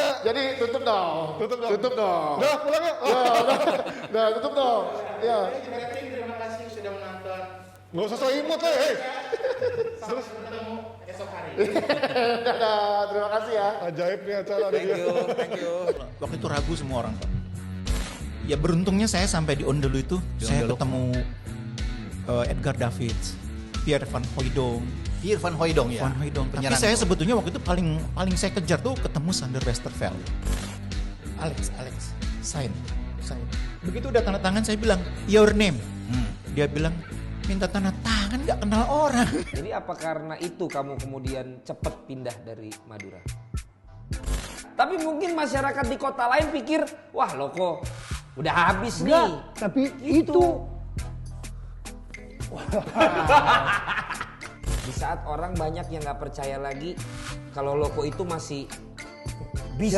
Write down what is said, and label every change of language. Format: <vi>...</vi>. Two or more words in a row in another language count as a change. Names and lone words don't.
<id>Jadi tutup dong. Tutup dong. Udah pulang ya. Udah tutup dong. Ya. Terima kasih sudah menonton. Nggak usah so imut hei. Sampai bertemu esok hari. Dadah, terima kasih ya. Ajaib nih acara ada dia.</id> <en>Thank you.</en> <id>Waktu itu ragu semua orang, Pak. Ya beruntungnya saya sampai di Ondelu itu, saya ketemu Edgar Davids, Pierre Van Hooijdonk. Pierre Van Hooijdonk ya. Van Hooijdonk. Tapi Penyerang saya itu. sebetulnya waktu itu paling saya kejar tuh ketemu Sander Westerveld. Alex, sign. Begitu udah tanda tangan saya bilang,</id> <en>your name.</en> <id>Dia bilang, minta tanda tangan gak kenal orang. Jadi apa karena itu kamu kemudian cepet pindah dari Madura? Tapi mungkin masyarakat di kota lain pikir, wah Loko udah habis nih. Enggak, tapi itu Di saat orang banyak yang nggak percaya lagi kalau Loko itu masih bisa.</id>